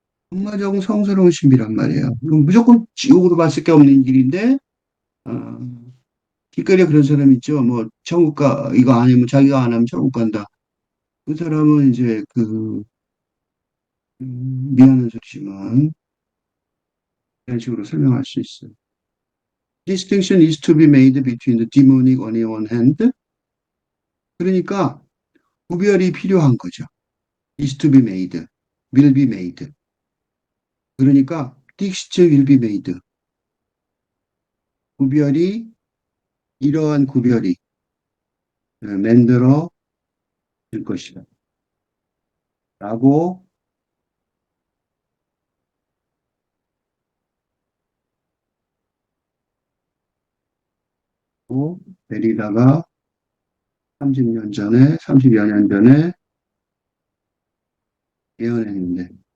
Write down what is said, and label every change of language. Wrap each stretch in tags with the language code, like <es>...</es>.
<ko>정말적 성스러운 신비란 말이에요. 이건 무조건 지옥으로 갈 수밖에 없는 길인데, 어, 길거리에 그런 사람 있죠. 뭐, 이거 아니면 자기가 안 하면 천국 간다. 그 사람은 이제 미안한 소리지만, 이런 식으로 설명할 수 있어요.</ko> <en>Distinction is to be made between the demonic on the one hand.</en> <ko>그러니까 구별이 필요한 거죠.</ko> <en>is to be made, will be made.</en> <ko>그러니까</ko> <en>distinction will be made.</en> <ko>구별이 이러한 구별이 만들어 질 것이다. 라고 데리다가 30년 전에, 30여 년 전에 예언했는데,</ko>